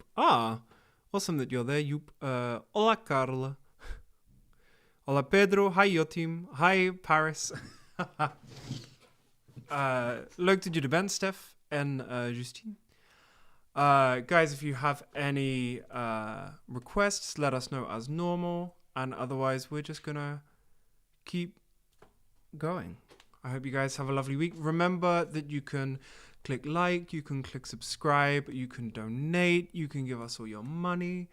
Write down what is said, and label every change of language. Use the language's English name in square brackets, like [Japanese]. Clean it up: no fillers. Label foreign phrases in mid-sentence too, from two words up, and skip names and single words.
[English] Ah, awesome that you're there, Joop. Hola, Carla. Hola, Pedro. Hi, Jotim. Hi, Paris. [Dutch] Leuk dat jullie bent, Steph en Justine. [English] Guys, if you have any requests, let us know as normal. And otherwise, we're just gonna keep going. I hope you guys have a lovely week. Remember that you can click like, you can click subscribe, you can donate, you can give us all your money.